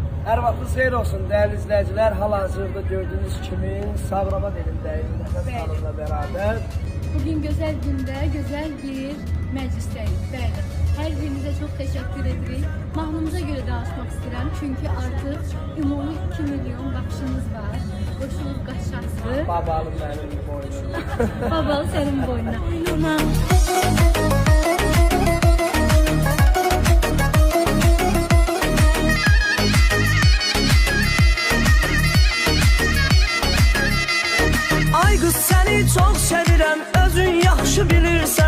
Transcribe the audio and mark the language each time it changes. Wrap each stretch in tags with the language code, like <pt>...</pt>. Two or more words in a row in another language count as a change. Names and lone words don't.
<az>Hər vaxtınız xeyir olsun</az> <tr>değerli izleyiciler.</tr> <az>Hal-hazırda gördüğünüz kimi Sabirabad elindəyik Nəfəs xanımla beraber.</az> <tr>Bugün güzel günde güzel bir meclisteyiz.</tr> <az>Bəli.</az> <tr>Her birinize çok teşekkür edirik. Mahnımıza göre danışmak istedim.</tr> <az>Çünkü artık ümumi 2 milyon baxışınız var. Qoşulub qaçarsınız.</az> <tr>Babalım benim boynuna. Babal senin boynuna.</tr> <az>Ay qız səni çox sevirəm, özün yaxşı bilirsən.</az>